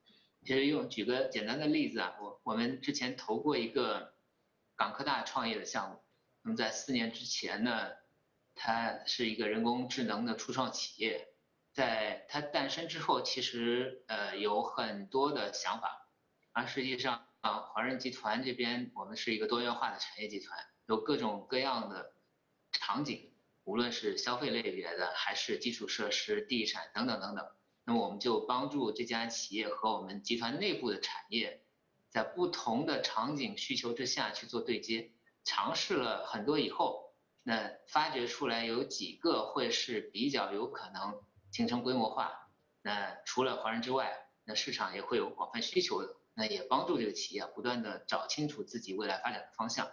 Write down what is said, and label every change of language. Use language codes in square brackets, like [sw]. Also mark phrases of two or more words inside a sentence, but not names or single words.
[zh] 其實舉個簡單的例子我們之前投過一個港科大創業的項目，那麼在4年之前呢，它是一個人工智能的初創企業，在它誕生之後，其實有很多的想法，而實際上華潤集團這邊我們是一個多元化的產業集團，有各種各樣的場景，無論是消費類別的，還是基礎設施、地產等等等等。那麼我們就幫助這家企業和我們集團內部的產業，在不同的場景需求之下去做對接，嘗試了很多以後， 那发掘出来有几个会是比较有可能形成规模化，那除了华人之外，那市场也会有广泛需求的，那也帮助这个企业不断的找清楚自己未来发展的方向。